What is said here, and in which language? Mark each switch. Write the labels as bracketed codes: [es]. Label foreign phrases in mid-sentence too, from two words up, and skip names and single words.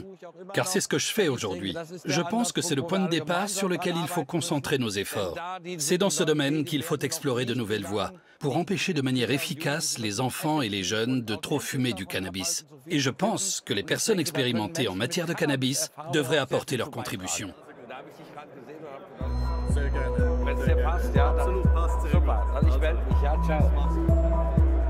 [fr] Car c'est ce que je fais aujourd'hui. Je pense que c'est le point de départ sur lequel il faut concentrer nos efforts. C'est dans ce domaine qu'il faut explorer de nouvelles voies. pour empêcher de manière efficace les enfants et les jeunes de trop fumer du cannabis. Et je pense que les personnes expérimentées en matière de cannabis devraient apporter leur contribution. [de] Wenn es dir passt, ja, dann super. Also ich melde mich, ja, ciao.